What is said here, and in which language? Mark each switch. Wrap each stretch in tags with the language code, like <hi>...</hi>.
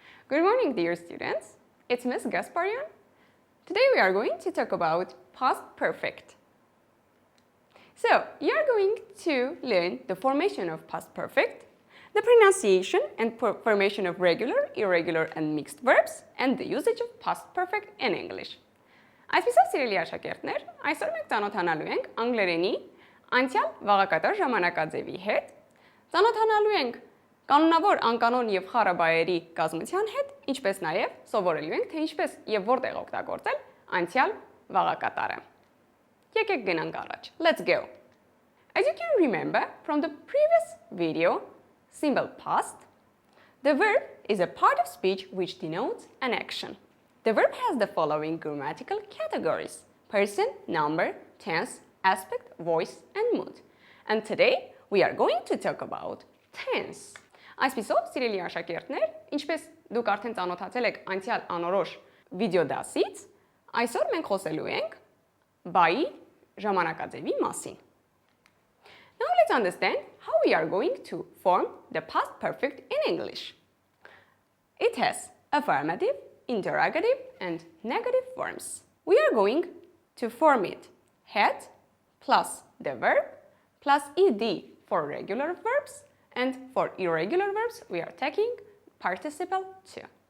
<en>Good morning, dear students. It's Ms. Gasparian. Today we are going to talk about past perfect. So, you are going to learn the formation of past perfect, the pronunciation and formation of regular, irregular and mixed verbs, and the usage of past perfect in English.</en> <hy>Այսպիսով սիրելի աշակերտներ, այսօր մենք ծանոթանալու ենք անգլերենի անցյալ վաղակատար ժամանակաձևի հետ, ծանոթանալու ենք կանոնավոր, անկանոն եւ խառը բայերի կազմության հետ, ինչպես նաեւ սովորելու ենք, թե ինչպես եւ որտեղ օգտագործել անցյալ վաղակատարը։ Եկեք գնանք առաջ.</hy> <en>Let's go. As you can remember from the previous video, simple past, the verb is a part of speech which denotes an action. The verb has the following grammatical categories: person, number, tense, aspect, voice, and mood. And today we are going to talk about tense.</en> <hy>Այսպիսով, սիրելի աշակերտներ, ինչպես դուք արդեն ծանոթացել եք անցյալ անորոշ վիդեո դասից, այսօր մենք խոսելու ենք բայի ժամանակաձևի մասին.</hy> <en>Now let's understand how we are going to form the past perfect in English. It has affirmative, interrogative, and negative forms. We are going to form it had plus the verb plus ed for regular verbs, and for irregular verbs we are taking participle to.</en>